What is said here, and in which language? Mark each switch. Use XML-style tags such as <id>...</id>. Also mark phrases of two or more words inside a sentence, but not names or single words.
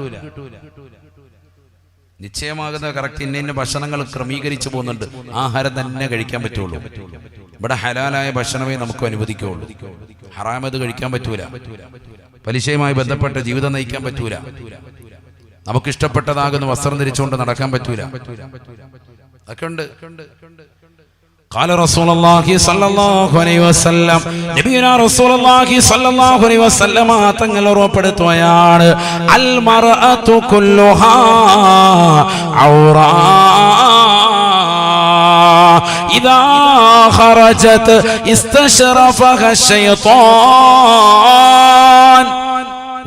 <ml>നിശ്ചയമാകുന്ന കറക്റ്റ് ഇന്ന ഭക്ഷണങ്ങൾ ക്രമീകരിച്ചു പോകുന്നുണ്ട്. ആഹാരം തന്നെ കഴിക്കാൻ പറ്റുള്ളൂ. ഇവിടെ ഹലാലായ ഭക്ഷണമേ നമുക്ക് അനുവദിക്കുകയുള്ളൂ. ഹറാമത് കഴിക്കാൻ പറ്റൂല. പലിശയുമായി ബന്ധപ്പെട്ട ജീവിതം നയിക്കാൻ പറ്റൂല. നമുക്കിഷ്ടപ്പെട്ടതാകുന്ന വസ്ത്രം ധരിച്ചുകൊണ്ട് നടക്കാൻ പറ്റൂല. അതൊക്കെ ഉണ്ട്.</ml> <ar>قال رسول الله صلى الله عليه وسلم نبينا رسول الله صلى الله عليه وسلم</ar> <ml>തങ്ങൾ ഉറപ്പെടുത്തുകയാണ്,</ml> <ar>المرأة كلها عورة إذا خرجت استشرفها الشيطان.</ar>